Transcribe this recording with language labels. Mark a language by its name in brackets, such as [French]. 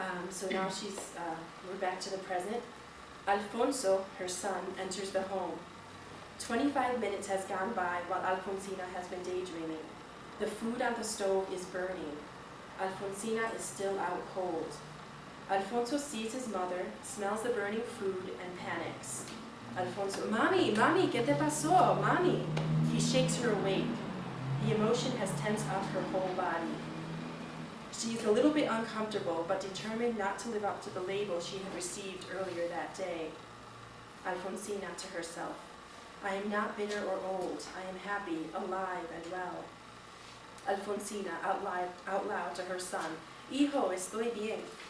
[English] So now we're back to the present. Alfonso, her son, enters the home. 25 minutes has gone by while Alfonsina has been daydreaming. The food on the stove is burning. Alfonsina is still out cold. Alfonso sees his mother, smells the burning food, and panics. [Spanish] Alfonso, Mami, Mami, ¿qué te pasó? [English] Mami. He shakes her awake. The emotion has tensed up her whole body. She is a little bit uncomfortable, but determined not to live up to the label she had received earlier that day. Alfonsina to herself, I am not bitter or old. I am happy, alive, and well. Alfonsina out loud to her son, [Spanish] Hijo, estoy bien.